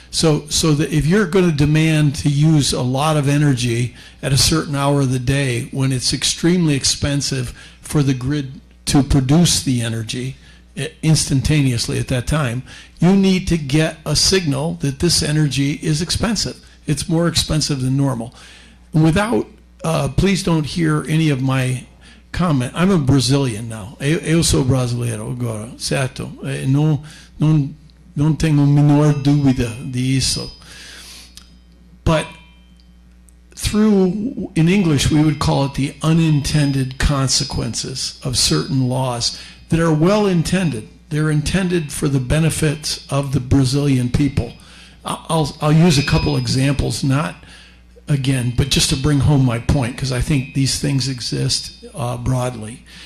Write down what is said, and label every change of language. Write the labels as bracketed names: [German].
[English] So that if you're going to demand to use a lot of energy at a certain hour of the day when it's extremely expensive for the grid to produce the energy instantaneously at that time, you need to get a signal that this energy is expensive. It's more expensive than normal. Without, please don't hear any of my comment. I'm a Brazilian now. [Portuguese] Eu sou brasileiro agora, certo? Não tenho a menor dúvida disso. [English] But through, in English, we would call it the unintended consequences of certain laws that are well intended. They're intended for the benefits of the Brazilian people. I'll use a couple examples, not again, but just to bring home my point, because I think these things exist broadly.